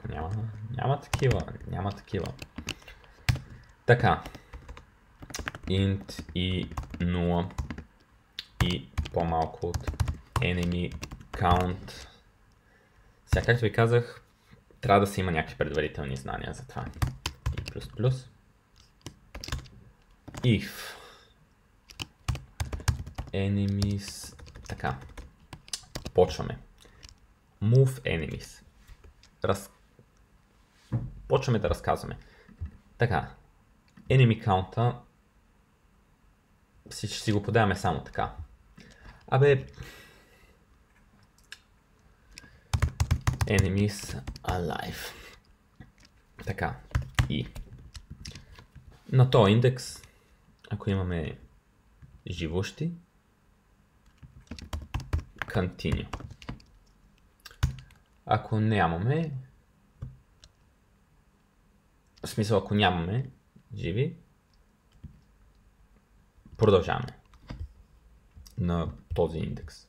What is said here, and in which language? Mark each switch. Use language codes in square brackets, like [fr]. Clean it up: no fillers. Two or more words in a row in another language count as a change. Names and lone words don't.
[bg] Няма такива. Така. Int и 0 и по-малко от [en] enemy count. [bg] Сега, както ви казах, трябва да се има някакви предварителни знания за това. И плюс. [en] If enemies. [bg] Така. Почваме. [en] Move enemies. [bg] Почваме да разказваме. Така. [en] Enemy count [bg] ще си го подаваме само така. Абе. [en] Enemies alive. [bg] Така. И. На този индекс, ако имаме живущи, continue. Ако нямаме, в смисъл ако нямаме живи, продължаваме на този индекс.